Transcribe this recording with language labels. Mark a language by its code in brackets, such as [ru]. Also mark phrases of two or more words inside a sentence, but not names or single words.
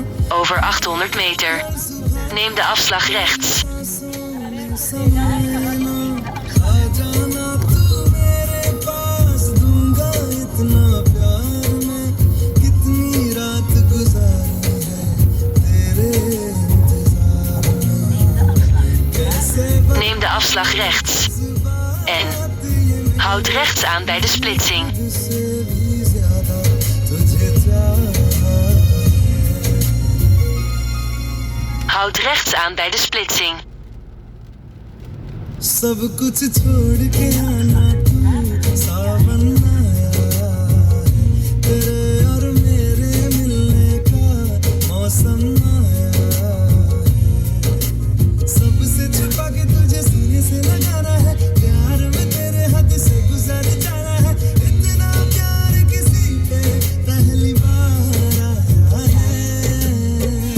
[nl] Over 800 meter. Neem de afslag rechts. [hi] समय ना आ जाना तू मेरे पास दूंगा इतना प्यार मैं कितनी रात गुजारी है तेरे इंतजार में कैसे [nl] Neem de afslag rechts. En houd rechts aan bij de splitsing. [hi] से भी ज्यादा तुझे चाहा [nl] Houd rechts aan bij de splitsing. [hi] सब कुछ छोड़ के आना तू सावन आया तेरे और मेरे मिलने का मौसम आया सबसे छुपा के तुझे सीने से लगाना है प्यार में तेरे हाथ से गुजर जाना है इतना प्यार किसी पे पहली बार आया है